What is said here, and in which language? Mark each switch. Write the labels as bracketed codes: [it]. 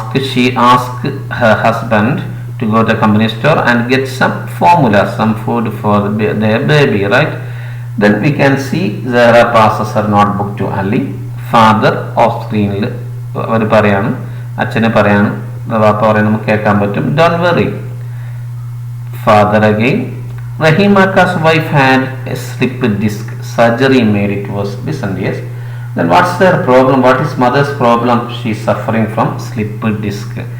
[en] She asked her husband to go to the company store and get some formula, some food for their baby, right? Then we can see Zahra passes her notebook to Ali. [ml] Father off screenൽ അവർ പറയാണ്, അച്ഛനെ പറയാണ്, വാപ്പ പറയാൻ നമുക്ക് കേൾക്കാൻ പറ്റും. [en] Don't worry. Father again. Rahimaka's wife had a slip disc. Surgery made it worse. Listen, yes. Then what's their problem? What is mother's problem? She's suffering from slip disc.